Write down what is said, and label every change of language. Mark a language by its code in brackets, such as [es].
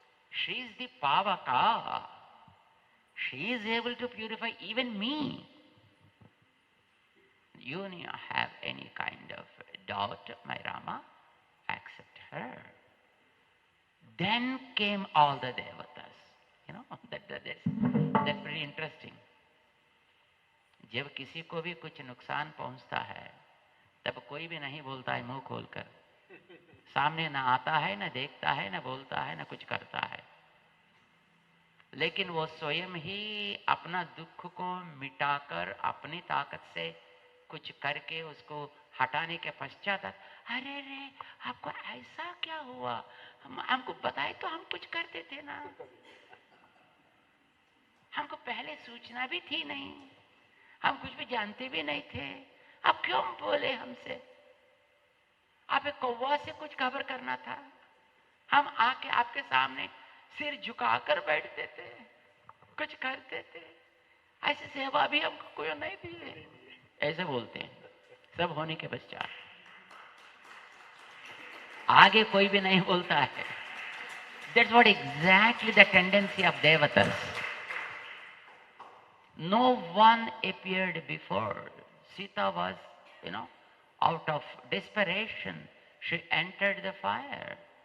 [en] She is the Pavaka. She is able to purify even me. You need not have any kind of doubt, my Rama. Accept her." Then came all the devatas. You know, that's pretty interesting. [hi] जब किसी को भी कुछ नुकसान पहुंचता है, तब कोई भी नहीं बोलता है मुंह खोलकर. सामने ना आता है, ना देखता है, ना बोलता है, ना कुछ करता है. लेकिन वो स्वयं ही अपना दुख को मिटाकर अपनी ताकत से कुछ करके उसको हटाने के पश्चात, अरे रे आपको ऐसा क्या हुआ, हमको बताए तो हम कुछ करते थे ना, हमको पहले सूचना भी थी नहीं, हम कुछ भी जानते भी नहीं थे, आप क्यों बोले हमसे, आप एक कौवा से कुछ खबर करना था, हम आके आपके सामने सिर झुकाकर बैठते थे, कुछ करते थे, ऐसी सेवा भी हमको कोई नहीं दी. ऐसे बोलते हैं सब होने के पश्चात. आगे कोई भी नहीं बोलता है. [en] That's what exactly the tendency of devatas. No one appeared before. Sita was, out of desperation, she entered the fire.